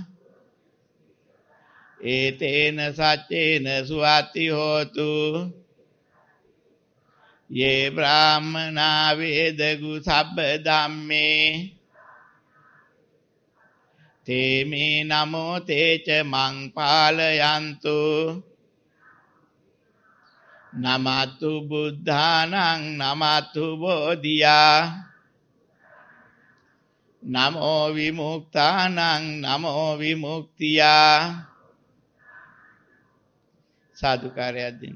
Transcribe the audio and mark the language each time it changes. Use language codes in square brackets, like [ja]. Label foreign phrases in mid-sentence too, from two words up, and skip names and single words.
[pi] ඒතේන සච්චේන සුවති හෝතු යේ බ්‍රාහ්මනා වේදගු සබ්බ ධම්මේ තේමේ නමෝ තේච මං පාලයන්තු නමතු බුද්ධානං නමතු බෝධියා නමෝ විමුක්තානං නමෝ විමුක්තියා [si] සාදුකාරයක් දෙන්න.